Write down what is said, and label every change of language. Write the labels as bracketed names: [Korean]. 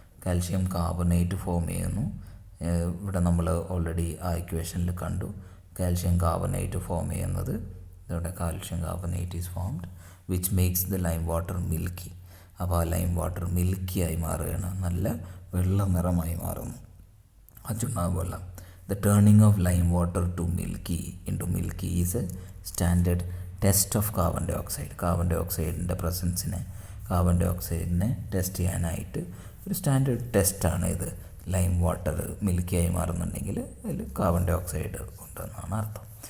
[Malayalam] Calcium carbonate form ചെയ്യുന്നു. ഇവിടെ നമ്മൾ ഓൾറെഡി ആ ഇക്വേഷനിൽ കണ്ടു കാൽഷ്യം കാർബണേറ്റ് ഫോം ചെയ്യുന്നത്. [English] ഇവിടെ calcium carbonate is formed which makes the lime water milky. [Malayalam] അപ്പോൾ ആ ലൈം വാട്ടർ മിൽക്കിയായി മാറുകയാണ്, നല്ല വെള്ള നിറമായി മാറുന്നു ആ ചുണ്ണാമ്പ് വെള്ളം. [English] The turning of lime water into milky is a standard test of carbon dioxide. [Malayalam] Carbon ഡയോക്സൈഡിൻ്റെ carbon ഡയോക്സൈഡിനെ test ചെയ്യാനായിട്ട് ഒരു സ്റ്റാൻഡേർഡ് ടെസ്റ്റാണ് ഇത്. ലൈം വാട്ടർ മിൽക്കിയായി മാറുന്നുണ്ടെങ്കിൽ അതിൽ കാർബൺ ഡയോക്സൈഡ് ഉണ്ടെന്നാണ് അർത്ഥം.